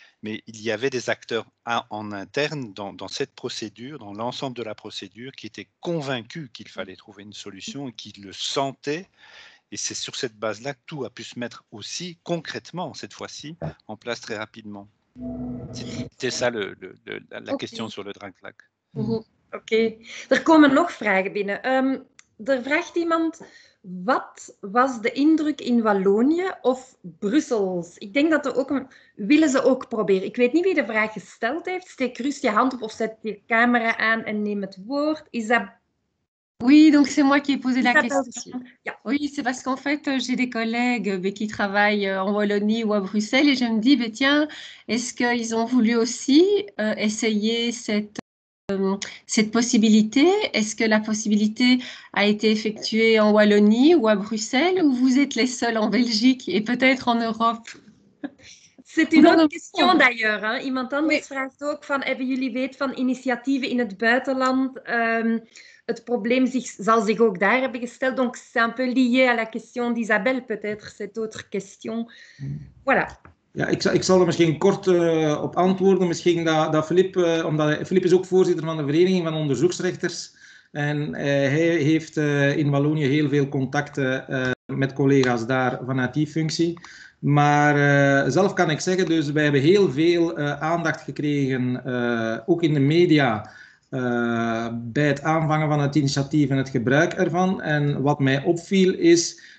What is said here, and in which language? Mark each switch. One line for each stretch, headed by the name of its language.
French: Mais il y avait des acteurs en interne dans cette procédure, dans l'ensemble de la procédure, qui étaient convaincus qu'il fallait trouver une solution et qui le sentaient. Et c'est sur cette base-là que tout a pu se mettre aussi concrètement, cette fois-ci, en place très rapidement. C'était ça la question sur le Draagvlak.
Dutch: Oké. Er komen nog vragen binnen. Er vraagt iemand, wat was de indruk in Wallonië of Brussels? Ik denk dat willen ze ook proberen. Ik weet niet wie de vraag gesteld heeft. Steek gerust je hand op of zet je camera aan en neem het woord.
French: Oui, donc c'est moi qui ai posé la question. Oui, c'est parce qu'en fait, j'ai des collègues qui travaillent en Wallonie ou à Bruxelles et je me dis, tiens, est-ce qu'ils ont voulu aussi essayer cette possibilité? Est-ce que la possibilité a été effectuée en Wallonie ou à Bruxelles ou vous êtes les seuls en Belgique et peut-être en Europe? C'est une autre question d'ailleurs. Hein.
Dutch: Iemand anders vraagt ook van, hebben jullie weet van initiatieven in het buitenland? Het probleem zal zich ook daar hebben gesteld.
French: Donc c'est un peu lié à la question d'Isabelle peut-être, cette autre question. Voilà.
Dutch: Ja, ik zal er misschien kort op antwoorden. Misschien dat Philippe, omdat Philippe is ook voorzitter van de Vereniging van Onderzoeksrechters. En hij heeft in Wallonië heel veel contacten met collega's daar vanuit die functie. Maar zelf kan ik zeggen, dus wij hebben heel veel aandacht gekregen, ook in de media, bij het aanvangen van het initiatief en het gebruik ervan. En wat mij opviel is